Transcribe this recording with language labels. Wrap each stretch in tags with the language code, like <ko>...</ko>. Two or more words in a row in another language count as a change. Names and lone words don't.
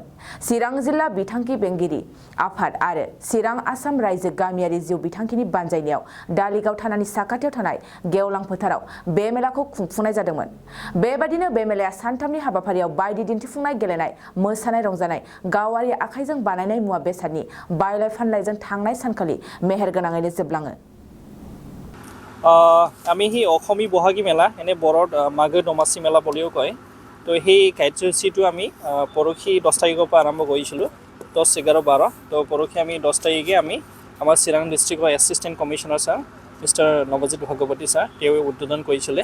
<brx>चिरां जिल्ला बिथांखि बेंगिरि आफाद आरो चिरां आसाम रायजो गामियारि जिउ बिथांखिनि बानजायनायाव दालिगाव थानानि साखाथियाव थानाय गेवलां फोथाराव बे मेलाखौ खुंफुंनाय जादोंमोन। बेबादिनो बे मेलाया सानथामनि हाबाफारियाव बायदि दिन्थिफुंनाय, गेलेनाय, मोसानाय, रंजानाय, गावारि आखाइजों बानायनाय मुवा बेसादनि बायलाय फानलायजों थांनाय सानखालि मेहेरगोनाङैनो जोबलाङो।</brx> <as>আমি সেই অসমী বহাগী মেলা এনে বৰত মাঘৰ দমাচি মেলা বুলিও কয়। তো সেই কাৰ্যসূচীটো আমি পৰহি 10 তাৰিখৰ পৰা আৰম্ভ কৰিছিলোঁ। 10, 11, 12। তো পৰহি আমি 10 তাৰিখে আমি আমাৰ চিৰাং ডিষ্ট্ৰিক্টৰ এছিষ্টেণ্ট কমিশ্যনাৰ ছাৰ মিষ্টাৰ নৱজিৎ ভাগৱতী ছাৰ তেওঁ উদ্বোধন কৰিছিলে।</as>